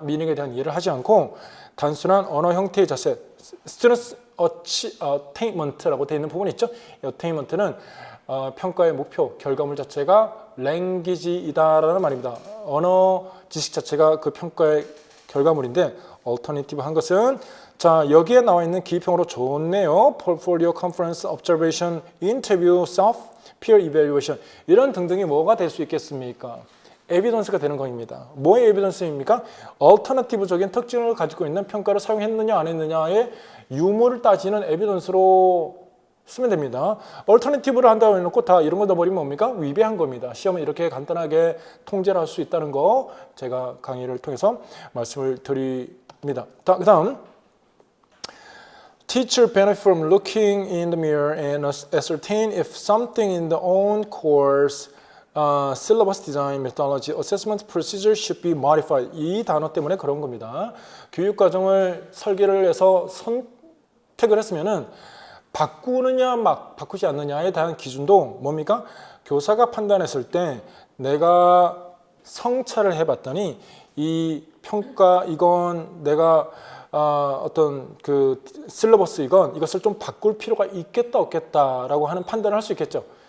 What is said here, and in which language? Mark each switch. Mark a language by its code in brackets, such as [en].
[ko] 미닝에 대한 이해를 하지 않고 단순한 언어 형태의 자세, [en] student attainment [ko] 라고 되어 있는 부분이 있죠. 이 attainment는 평가의 목표, 결과물 자체가 랭귀지이다라는 말입니다. 언어 지식 자체가 그 평가의 결과물인데 alternative 한 것은 자 여기에 나와 있는 기평으로 좋네요. [en] Portfolio, Conference, Observation, Interview, Self, Peer Evaluation [ko] 이런 등등이 뭐가 될 수 있겠습니까? 에비던스가 되는 겁니다. 뭐의 에비던스입니까? 얼터너티브적인 특징을 가지고 있는 평가를 사용했느냐 안 했느냐의 유무를 따지는 에비던스로 쓰면 됩니다. 얼터너티브를 한다고 해놓고 다 이런 거 넣어버리면 뭡니까? 위배한 겁니다. 시험을 이렇게 간단하게 통제를 할 수 있다는 거 제가 강의를 통해서 말씀을 드립니다. [en] 그 다음 Teacher benefit from looking in the mirror and ascertain if something in their own course syllabus design methodology assessment procedure should be modified. [ko] 이 단어 때문에 그런 겁니다. 교육과정을 설계를 해서 선택을 했으면은 바꾸느냐 막 바꾸지 않느냐에 대한 기준도 뭡니까? 교사가 판단했을 때 내가 성찰을 해봤더니 이 평가 이건 내가 어떤 그 실러버스 이것을 좀 바꿀 필요가 있겠다 없겠다라고 하는 판단을 할 수 있겠죠.